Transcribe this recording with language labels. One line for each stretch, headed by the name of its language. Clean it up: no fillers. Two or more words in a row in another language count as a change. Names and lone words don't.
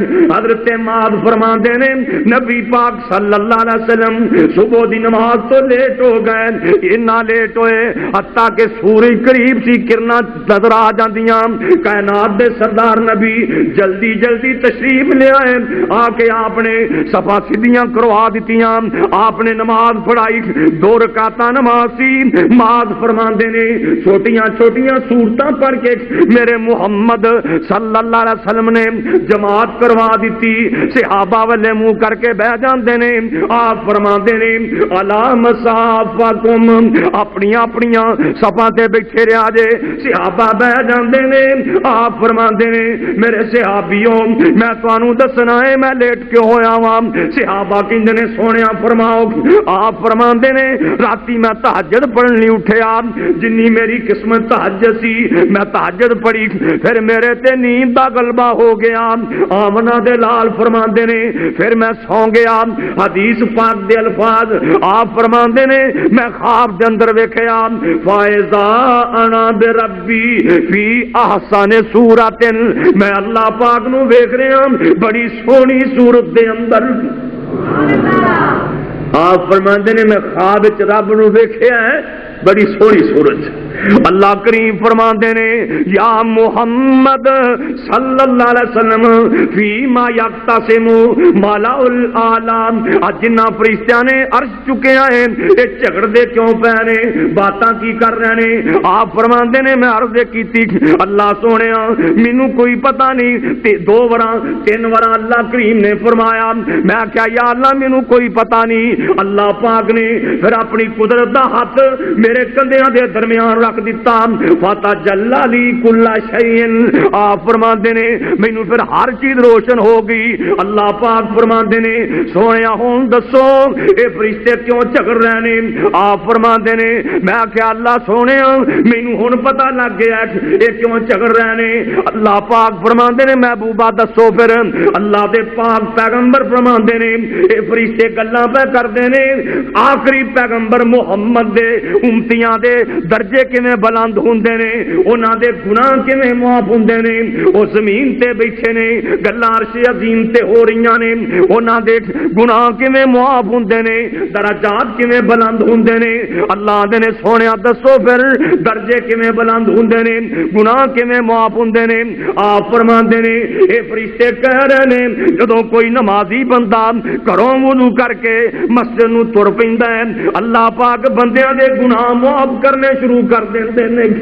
Punjabi: حضرت معاذ فرماندے نے نبی پاک
Arabic: صلی اللہ علیہ وسلم
Punjabi: صبح دی نماز تو لیٹ ہو گئے، اتنا لیٹ ہوئے حتیٰ کہ سورج قریب سی کرنا نظر آ جاندیاں. کائنات دے سردار نبی جلدی جلدی تشریف لے آئے. آ کے آپ نے صفا سیدھیاں کروا دیتیاں، آپ نے نماز پڑھائی. 2 رکعتاں نماز سی. معاذ فرماندے نے چھوٹیاں چھوٹیاں صورتاں پڑھ کے میرے محمد
Arabic: صلی اللہ علیہ وسلم
Punjabi: نے جماعت کروا دیتی. صحابہ والے منہ کر کے بہ جاندے نے. آپ فرماندے نے
Arabic: الا مصافکم،
Punjabi: اپنی اپنی صفاں تے بیٹھے رہا جے. صحابہ بہ جاندے نے. آپ فرماندے نے میرے صحابیوں میں تانوں دسنا ہے میں لیٹ کیوں ہویا واں. صحابہ کہندے نے سونیا فرماؤ. آپ فرماندے نے راتی میں تہجد پڑھن نہیں اٹھیا، جنی میری قسمت تہجد سی میں تہجد پڑھی، پھر میرے تے نیند دا غلبہ ہو گیا. آمنہ دے لال فرماندے نے پھر میں سو گیا. حدیث پاک دے الفاظ آپ فرماندے نے میں خواب دے اندر ویکھیا
Arabic: فائزا انا بربی فی احسن صورت،
Punjabi: میں اللہ پاک نو ویکھ رہا بڑی سونی صورت دے اندر. آپ فرماندے نے میں خواب وچ رب نو ویکھیا ہے بڑی سونی صورت. اللہ کریم فرماندے نے
Arabic: یا محمد صلی اللہ علیہ وسلم فیما یقتسم مالا الاعلی،
Punjabi: جنہ فرشتیاں نے عرش چکے ہیں اے جھگڑدے کیوں پے نے، باتاں کی کر رہے نے؟ آپ فرماندے نے میں عرض کیتی اللہ سونیا مینوں کوئی پتہ نہیں، دو وراں تین وراں اللہ کریم نے فرمایا، میں کیا یا اللہ مینوں کوئی پتہ نہیں، اللہ پاک نے پھر اپنی قدرت دا ہاتھ میرے کندھیاں دے درمیان رکھ دیتا،
Arabic: فتجلی لی کل شیء،
Punjabi: آپ فرماندے نے مینوں پھر ہر چیز روشن ہو گئی۔ اللہ پاک فرماندے نے سونیا ہن دسو اے فرشتے کیوں جھگڑ رہے نے؟ آپ فرماندے نے میں کہ اللہ سونیا مینوں ہن پتہ لگ گیا اے کیوں جھگڑ رہے نے۔ اللہ پاک فرماندے نے محبوبہ دسو پھر، اللہ دے پاک پیغمبر فرماندے نے اے فرشتے گلاں پہ کردے نے آخری پیغمبر محمد دے امتیاں دے درجے کیویں بلند ہوندے نے، انہاں دے گناہ کیویں معاف ہوندے نے، او زمین تے بیٹھے نے گلاں عرش عظیم تے ہو رہیاں نے، انہاں دے گناہ کیویں معاف ہوندے نے، درجات کیویں بلند ہوندے نے۔ اللہ دے نے سونیا دسو پھر درجے کیویں بلند ہوندے نے، گناہ کیویں معاف ہوندے نے؟ آپ فرماندے نے اے فرشتے کہہ رہے نے جدوں کوئی نمازی بندہ گھروں وضو کر کے مسجد نو تر پیندا ہے اللہ پاک بندیاں دے گناہ معاف کرنے شروع کر دیندے نے۔